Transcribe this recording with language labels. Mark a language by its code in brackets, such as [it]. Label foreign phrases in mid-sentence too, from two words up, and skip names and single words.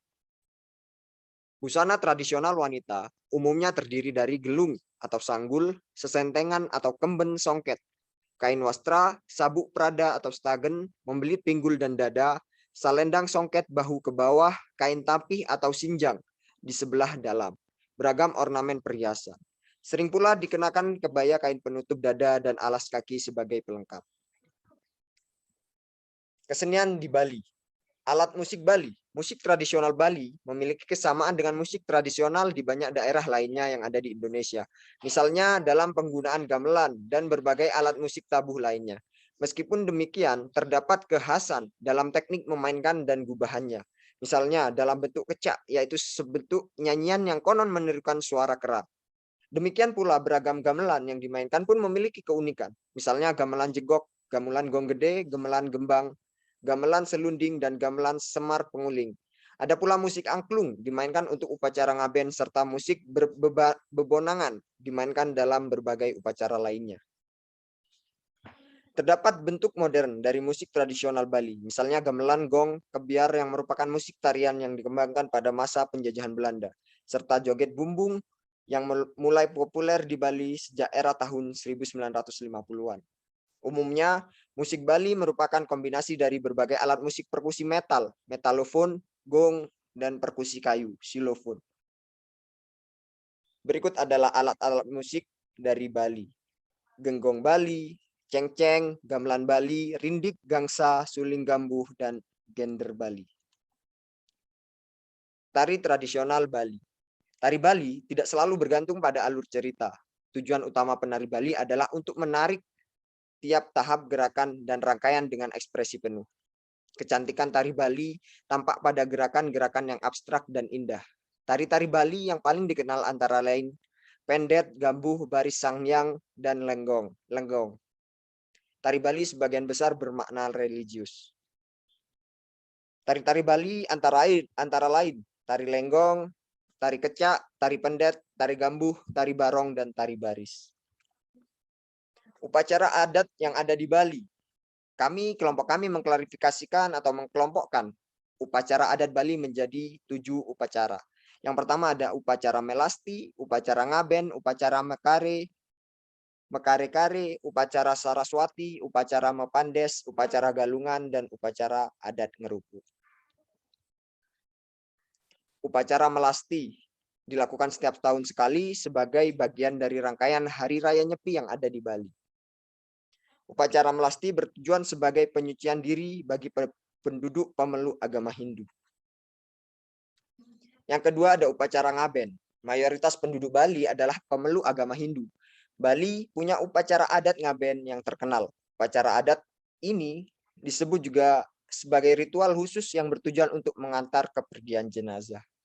[id] Busana tradisional wanita umumnya terdiri dari gelung atau sanggul, sesentengan atau kemben songket, kain wastra, sabuk prada atau stagen, membelit pinggul dan dada, salendang songket bahu ke bawah, kain tapih atau sinjang di sebelah dalam, beragam ornamen perhiasan. Sering pula dikenakan kebaya kain penutup dada dan alas kaki sebagai pelengkap. Kesenian di Bali. Alat musik Bali. Musik tradisional Bali memiliki kesamaan dengan musik tradisional di banyak daerah lainnya yang ada di Indonesia. Misalnya dalam penggunaan gamelan dan berbagai alat musik tabuh lainnya. Meskipun demikian, terdapat kekhasan dalam teknik memainkan dan gubahannya. Misalnya dalam bentuk kecak, yaitu sebentuk nyanyian yang konon menirukan suara kera. Demikian pula beragam gamelan yang dimainkan pun memiliki keunikan. Misalnya gamelan jegok, gamelan gong gede, gamelan gembang, gamelan selunding, dan gamelan semar penguling. Ada pula musik angklung dimainkan untuk upacara ngaben serta musik bebonangan dimainkan dalam berbagai upacara lainnya. Terdapat bentuk modern dari musik tradisional Bali, misalnya gamelan gong kebiar yang merupakan musik tarian yang dikembangkan pada masa penjajahan Belanda, serta joget bumbung yang mulai populer di Bali sejak era tahun 1950-an. Umumnya, musik Bali merupakan kombinasi dari berbagai alat musik perkusi metal, metalofon, gong, dan perkusi kayu, xilofon. Berikut adalah alat-alat musik dari Bali. Genggong Bali, cengceng, gamelan Bali, rindik, gangsa, suling gambuh, dan gender Bali. Tari tradisional Bali. Tari Bali tidak selalu bergantung pada alur cerita. Tujuan utama penari Bali adalah untuk menarik tiap tahap gerakan dan rangkaian dengan ekspresi penuh. Kecantikan tari Bali tampak pada gerakan-gerakan yang abstrak dan indah. Tari-tari Bali yang paling dikenal antara lain pendet, gambuh, baris sangyang, dan lenggong. Tari Bali sebagian besar bermakna religius. Tari-tari Bali antara lain tari lenggong, tari kecak, tari pendet, tari gambuh, tari barong, dan tari baris. Upacara adat yang ada di Bali. Kelompok kami mengklarifikasikan atau mengkelompokkan upacara adat Bali menjadi 7 upacara. Yang pertama ada upacara melasti, upacara ngaben, upacara mekare-kare, upacara saraswati, upacara mepandes, upacara galungan, dan upacara adat ngerupu. Upacara melasti dilakukan setiap tahun sekali sebagai bagian dari rangkaian Hari Raya Nyepi yang ada di Bali. Upacara melasti bertujuan sebagai penyucian diri bagi penduduk pemeluk agama Hindu. Yang kedua ada upacara ngaben. Mayoritas penduduk Bali adalah pemeluk agama Hindu. Bali punya upacara adat ngaben yang terkenal. Upacara adat ini disebut juga sebagai ritual khusus yang bertujuan untuk mengantar kepergian jenazah.